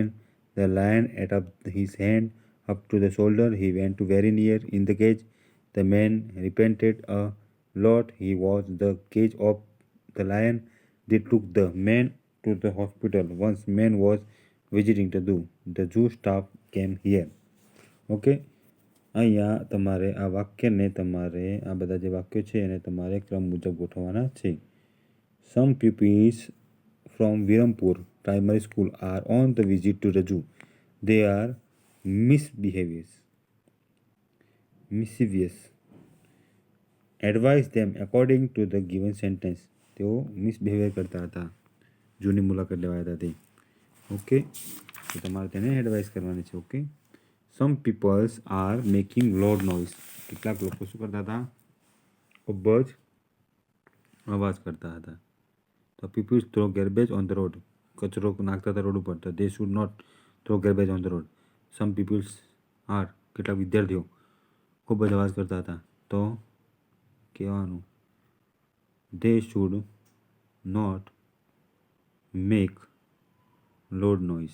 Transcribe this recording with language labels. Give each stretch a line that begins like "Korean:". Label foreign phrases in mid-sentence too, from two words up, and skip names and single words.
English: The lion ate up his hand up to the shoulder. He went very near in the cage. The man repented a lot. He was the cage of the lion. They took the man to the hospital. Once man was visiting the zoo. The zoo staff came here.
Gujarati: ઓકે. અહીંયા તમારે આ વાક્યને તમારે આ બધા જે વાક્યો છે એને તમારે ક્રમ મુજબ ગોઠવવાના છે.
English: Some pupils from Virampur Primary School are on the visit to the zoo. They are mischievous. Advise them according to the given sentence.
Gujarati: તેઓ મિસબિહેવિયર કરતા હતા. જૂની મુલાકાત લેવા આવ્યા હતા તે. ઓકે. તો તમારે તેને એડવાઇસ કરવાની છે. ઓકે.
English: Some peoples are making loud noise.
Gujarati: કેટલાક લોકો શું કરતા હતા? ખૂબ જ અવાજ કરતા હતા.
English: તો peoples throw garbage on the road.
Gujarati: કચરો નાખતા હતા રોડ ઉપર, તો
English: they should not throw garbage on the road. some peoples are,
Gujarati: કેટલાક વિદ્યાર્થીઓ ખૂબ જ અવાજ કરતા હતા, તો કહેવાનું
English: they should not make loud noise.